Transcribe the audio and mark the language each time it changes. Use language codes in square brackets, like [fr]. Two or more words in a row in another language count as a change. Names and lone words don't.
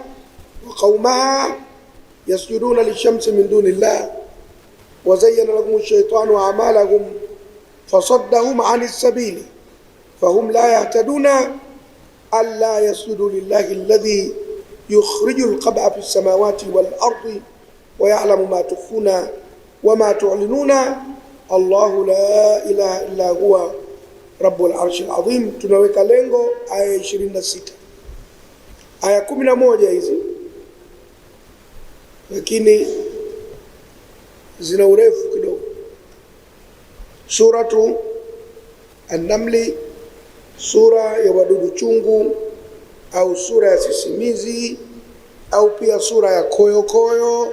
[ar] وقومها يسجدون للشمس من دون الله وزين لهم الشيطان أعمالهم فصدهم عن السبيل فهم لا يهتدون ألا يسجدوا لله الذي يخرج القبع في السماوات والأرض ويعلم ما تخفون وما تعلنون الله لا إله إلا هو رب العرش العظيم. [sw] Tunaweka lengo aya 26. Aya 11 hizi lakini zina urefu kidogo. Suratu An-Namli, sura ya wadudu chungu au sura ya sisimizi au pia sura ya koyokoyo.